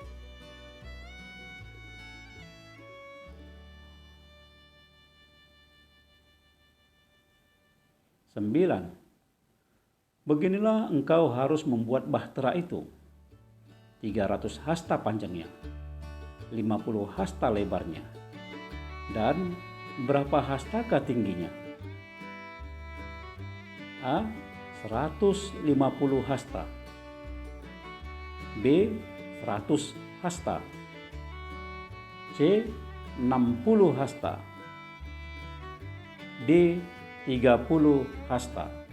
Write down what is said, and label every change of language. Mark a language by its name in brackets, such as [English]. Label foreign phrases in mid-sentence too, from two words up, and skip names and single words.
[Indonesian] 9. Beginilah engkau harus membuat bahtera itu. 300 hasta panjangnya, 50 hasta lebarnya, dan berapa hastakah tingginya? A. 150 hasta. B. 100 hasta. C. 60 hasta. D. 30 hasta.